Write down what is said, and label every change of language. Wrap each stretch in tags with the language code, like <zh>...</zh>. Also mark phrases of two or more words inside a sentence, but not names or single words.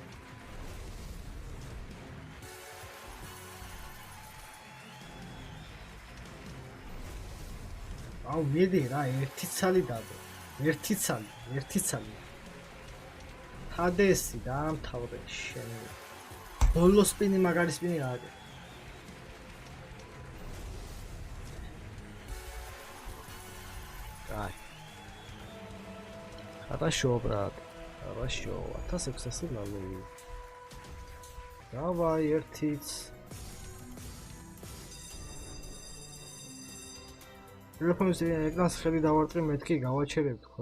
<ka>აუ, მიდი რა, 1 ცალი დადო. 1 ცალი. ჰადესი დაამთავრე შენ. ბოლო სპინი მაგარი სპინი გააკეთე. აი.</ka> <ru>Хорошо, брат. Хорошо. 1600 налоги. Давай,</ru> <ka>ერთიც. ტელეფონის ეკრანს ხელი დავარტყი, მეთქი გავაჩერებ თქო.</ka>